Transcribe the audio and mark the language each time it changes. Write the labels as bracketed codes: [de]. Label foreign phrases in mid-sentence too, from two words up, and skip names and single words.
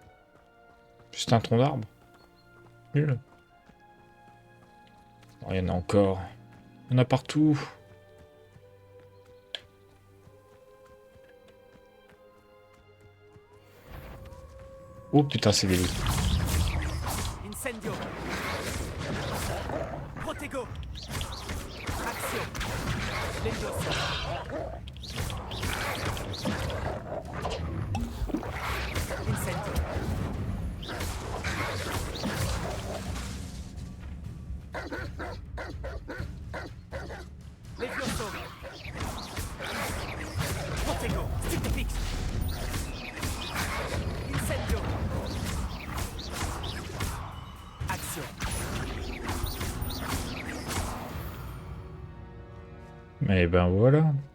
[fr] Juste un tronc d'arbre? Nul. Oh, il y en a encore. Il y en a partout. Oh putain, c'est des loups. Incendio. Protego. Action. Levioso. Incendio. Levioso. Protego. Stupéfix. Incendio. Action. Et ben voilà.